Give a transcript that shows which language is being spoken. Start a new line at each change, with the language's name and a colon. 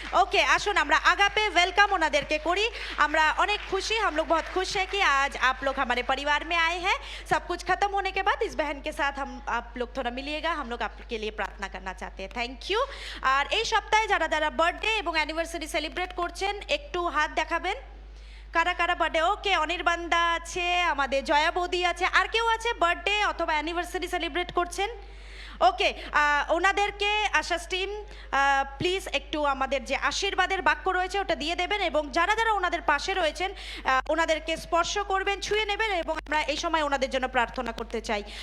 Bangla: ওকে, আসুন আমরা Agape welcome ওনাদেরকে করি। আমরা অনেক খুশি,
Hindi: हम लोग बहुत खुश है कि आज आप लोग हमारे परिवार में आए हैं। सब कुछ खत्म होने के बाद इस बहन के साथ आप लोग थोड़ा मिलिएगा, हम लोग आपके लिए प्रार्थना करना चाहते हैं।
English: Thank you.
Bangla: আর এই সপ্তাহে যারা যারা বার্থডে এবং অ্যানিভার্সারি সেলিব্রেট করছেন একটু হাত দেখাবেন। কারা কারা বার্থডে? ওকে, অনির্বাণদা আছে, আমাদের জয়া বৌদি আছে, আর কেউ আছে বার্থডে অথবা অ্যানিভার্সারি সেলিব্রেট করছেন? ওকে, ওনাদেরকে আশাস টিম প্লিজ একটু আমাদের যে আশীর্বাদের বাক্য রয়েছে ওটা দিয়ে দেবেন এবং যারা যারা ওনাদের পাশে রয়েছেন ওনাদেরকে স্পর্শ করবেন, ছুঁয়ে নেবেন এবং আমরা এই সময় ওনাদের জন্য প্রার্থনা করতে চাই।